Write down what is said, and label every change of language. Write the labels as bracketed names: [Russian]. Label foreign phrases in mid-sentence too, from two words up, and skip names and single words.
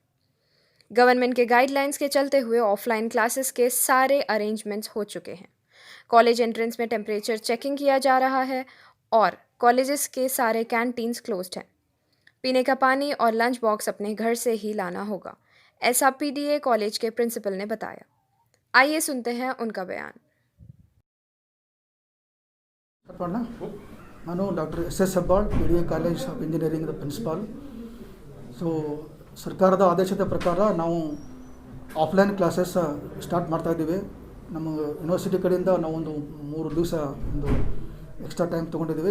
[Hindi] गवर्नमेंट के गाइडलाइंस के चलते हुए [English] offline classes [Hindi] के सारे अरेंजमेंट्स हो चुके हैं। [English] college entrance [Hindi] में [English] temperature checking [Hindi] किया जा रहा है और कॉलेजेस के सारे [English] canteens closed [Hindi] हैं। पीने का पानी और [English] lunch box [Hindi] अपने घर से ही लाना होगा, ऐसा पीडीए कॉलेज के प्रिंसिपल ने बताया। आइए सुनते हैं उनका बयान। [Kannada] ನಾನು ಡಾಕ್ಟರ್ ಎಸ್ ಹೆಬ್ಬಾಳ್ [English] PDA College of Engineering Principal. [Kannada] ಸೊ ಸರ್ಕಾರದ ಆದೇಶದ ಪ್ರಕಾರ ನಾವು [English] offline classes start [Kannada] ಮಾಡ್ತಾಯಿದ್ದೀವಿ. ನಮ್ಮ ಯೂನಿವರ್ಸಿಟಿ ಕಡೆಯಿಂದ ನಾವೊಂದು 3 ದಿವಸ ಒಂದು [English] extra time [Kannada] ತೊಗೊಂಡಿದ್ದೀವಿ.